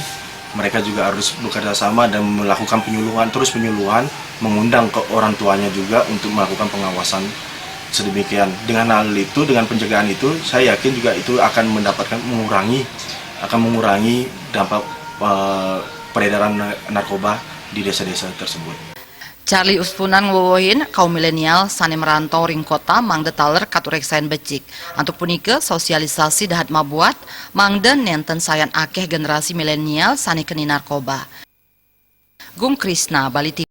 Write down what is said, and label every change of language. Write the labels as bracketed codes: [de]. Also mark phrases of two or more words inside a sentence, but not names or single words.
[id] Mereka juga harus bekerja sama dan melakukan penyuluhan, mengundang ke orang tuanya juga untuk melakukan pengawasan sedemikian. Dengan hal itu, dengan pencegahan itu, saya yakin juga itu akan mengurangi dampak peredaran narkoba di desa-desa tersebut. [ban] Charlie Uspunan ngowohin kaum milenial sani merantau ring kota mangde taler katureksain becik. Antuk punika sosialisasi dahat mabuat mangde nenten sayan akeh generasi milenial sani keni narkoba. Gung Krisna, Bali TV.